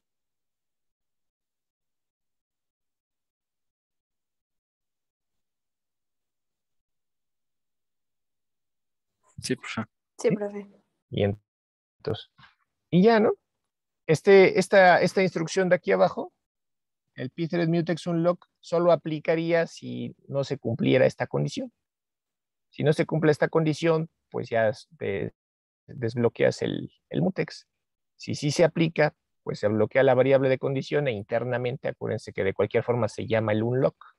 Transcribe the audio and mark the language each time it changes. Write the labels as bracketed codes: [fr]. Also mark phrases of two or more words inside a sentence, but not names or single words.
[es] Sí, profe. Sí, profe. Y entonces, y ya, ¿no? Esta instrucción de aquí abajo el pthread mutex unlock solo aplicaría si no se cumpliera esta condición. Si no se cumple esta condición, pues ya desbloqueas el mutex. Si sí se aplica, pues se bloquea la variable de condición e internamente, acuérdense que de cualquier forma se llama el unlock.